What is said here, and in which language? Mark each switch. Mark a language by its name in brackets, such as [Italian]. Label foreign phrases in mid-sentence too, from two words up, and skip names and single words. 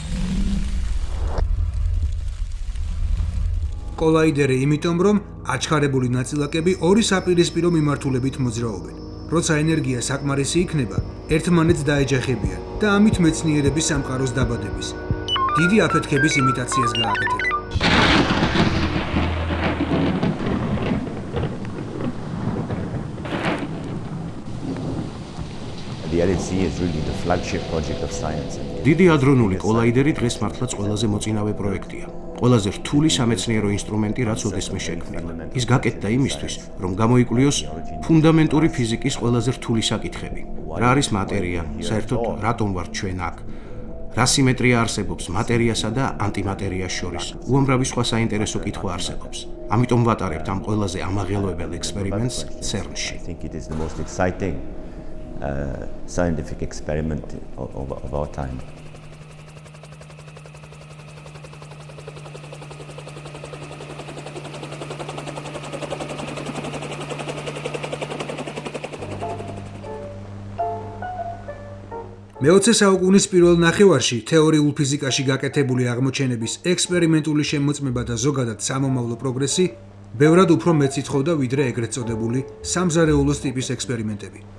[Georgian] კოლაიდერი იმიტომ, რომ აჩქარებული ნაწილაკები ორი საპირისპირო მიმართულებით მოძრაობენ. როცა ენერგია საკმარისი იქნება, ერთმანეთს დაეჯახებიან და ამით მეცნიერების სამყაროს დაბადების, დიდი აფეთქების იმიტაციას გააკეთებენ. [English] The LHC is really the flagship project of science. [Georgian] დიდი ადრონული კოლაიდერი დღეს მართლაც ყველაზე მოწინავე პროექტია. ყველაზე რთული სამეცნიერო ინსტრუმენტი, რაც ოდესმე შექმნილა. ის გაკეთდა იმისთვის, რომ გამოიკვლიოს ფუნდამენტური ფიზიკის ყველაზე რთული საკითხები. რა არის მატერია, საერთოდ რატომ ვართ ჩვენ აქ? რა სიმეტრია არსებობს მატერიასა და ანტიმატერიას შორის? უამრავი სხვა საინტერესო კითხვა არსებობს. ამიტომ ვატარებთ ამ ყველაზე ამაღელვებელ ექსპერიმენტს CERN-ში. [English] I think it is the most exciting scientific experiment of our time. [Georgian] მე-20 საუკუნის პირველ ნახევარში თეორიულ ფიზიკაში გაკეთებული აღმოჩენების ექსპერიმენტული შემოწმება და ზოგადად სამომავლო პროგრესი ბევრად უფრო მეტს ითხოვდა, ვიდრე ეგრეთ წოდებული სამზარეულოს ტიპის ექსპერიმენტები.